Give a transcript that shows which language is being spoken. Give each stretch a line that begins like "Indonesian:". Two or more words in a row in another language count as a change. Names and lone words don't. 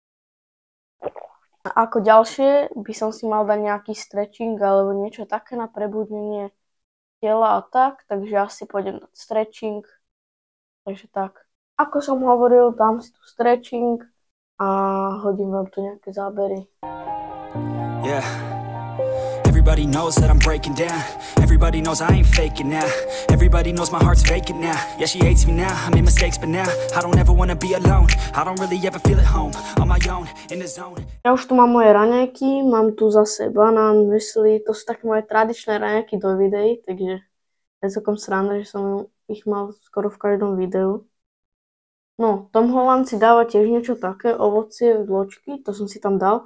Slovak: A ako ďalšie by som si mal dať nejaký stretching alebo niečo také na prebudnenie tela a tak, takže ja si pôjdem dať stretching. Takže tak. Ako som hovoril, dám si tu stretching a hodím vám tu nejaké zábery.
English: Yeah. Everybody knows that I'm breaking down. Everybody knows I ain't faking now. Everybody knows my heart's vacant now. Yeah, she hates me now, I made mistakes but now I don't ever wanna be alone. I don't really ever feel at home. On my own, in the zone.
Slovak: Ja už tu mám moje raňajky, mám tu zase banán, mysli, to sú také moje tradičné raňajky do videí, takže je celkom sranda, že som ich mal skoro v každom videu. No, Tom Holland si dáva tiež niečo také, ovocie, vločky, to som si tam dal.